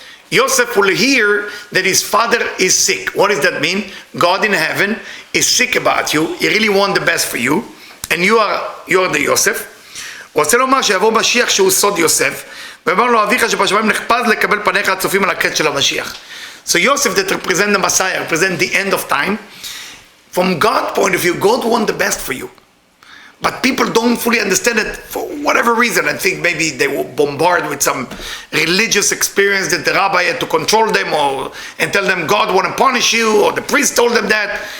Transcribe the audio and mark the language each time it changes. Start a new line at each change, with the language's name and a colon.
English: Yosef will hear that his father is sick. What does that mean? God in heaven is sick about you. He really wants the best for you. And you are the Yosef.
Hebrew: הוא רוצה לומר שיבוא משיח שהוא סוד יוסף, ואומר לו אביך שבשמיים נחפז לקבל פניך הצופים על הקץ של המשיח.
English: So Yosef that represent the Messiah, represent the end of time. From God's point of view, God wants the best for you. But people don't fully understand it for whatever reason. I think maybe they were bombarded with some religious experience that the rabbi had to control them and tell them God want to punish you, or the priest told them that.